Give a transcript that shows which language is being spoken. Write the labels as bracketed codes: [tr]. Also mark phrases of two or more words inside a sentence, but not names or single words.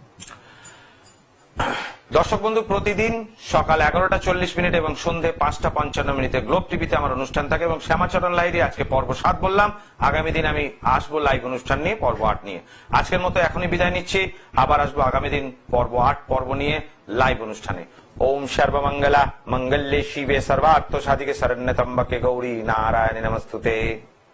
[bn] দর্শক বন্ধু, প্রতিদিন সকাল 11:40 এবং সন্ধে 5:55 গ্লোব টিভিতে আমার অনুষ্ঠান থাকে এবং শ্যামাচরণ লাহিড়ী আজকে পর্ব 7 বললাম। আগামী দিন আমি আসবো লাইভ অনুষ্ঠান নিয়ে, পর্ব 8 নিয়ে। আজকের মতো এখনই বিদায় নিচ্ছি, আবার আসবো আগামী দিন পর্ব 8 পর্ব নিয়ে লাইভ অনুষ্ঠানে। [sa] ओम सर्वमंगला मंगल्ये शिवे सर्वार्थ साधिके शरण्यत्र्यंबके गौरी नारायणी नमस्तुते।